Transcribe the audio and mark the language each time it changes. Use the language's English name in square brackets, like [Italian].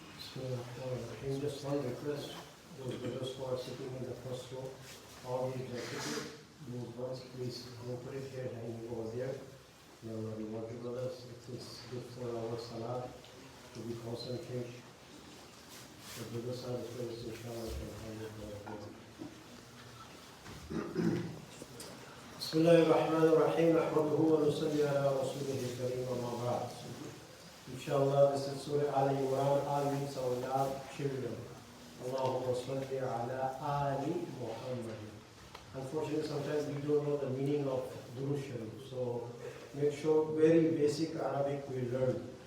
[English] Just one request, those brothers who are sitting in the first row, all the executives, those ones, please don't put it here, hanging over there. No, we want you brothers, it is good for our salah to be concentrated. The brothers are the first, inshallah, can hang it over there. [Arabic] بسم الله الرحمن الرحيم نحمده ونصلي على رسوله الكريم وما بعد. [English] Inshallah, this is Surah Al Imran. Al means our children. [Arabic] Allahumma salli ala Ali Muhammad. [English] Unfortunately, sometimes we don't know the meaning of Durush Sharif. So make sure very basic Arabic we learn.